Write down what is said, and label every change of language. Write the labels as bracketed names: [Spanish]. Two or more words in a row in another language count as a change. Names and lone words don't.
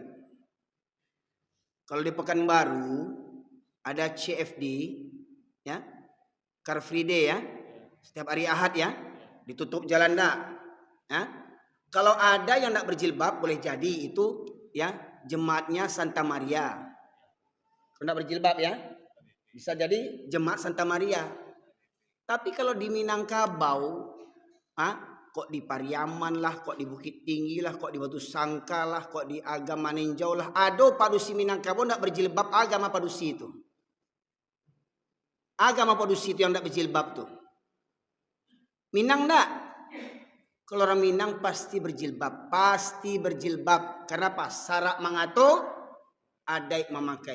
[Indonesian] Kalau di Pekanbaru ada CFD, ya, [English] Car Free Day [Indonesian] ya, setiap hari Ahad ya, ditutup jalan dah. Ya. Kalau ada yang tidak berjilbab boleh jadi itu ya jemaatnya Santa Maria. Kalau tidak berjilbab ya, bisa jadi jemaat Santa Maria. Tapi kalau di Minangkabau, kok di Pariaman lah, kok di Bukit Tinggi lah, kok di Batu Sangka lah, kok di Agama Ninjau lah, ada padusi Minangkabau tidak berjilbab, agama padusi itu. Agama padusi itu yang tidak berjilbab tuh. Minang enggak? Kalau orang Minang pasti berjilbab. Pasti berjilbab. Kenapa? Syarat mengatur, adat memakai.